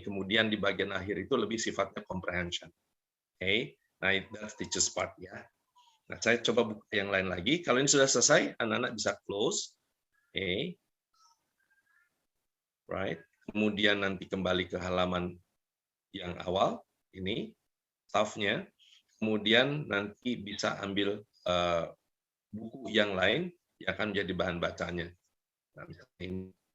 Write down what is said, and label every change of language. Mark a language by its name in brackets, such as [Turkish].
[Indonesian] Kemudian di bagian akhir itu lebih sifatnya comprehension. [English] Oke, nah that's teacher's part ya. [Indonesian] Nah, saya coba buka yang lain lagi. Kalau ini sudah selesai, anak-anak bisa close. Oke. [English] Right. [Indonesian] Kemudian nanti kembali ke halaman yang awal, ini, staff-nya. Kemudian nanti bisa ambil buku yang lain yang akan menjadi bahan bacanya. Nah, misalnya ini.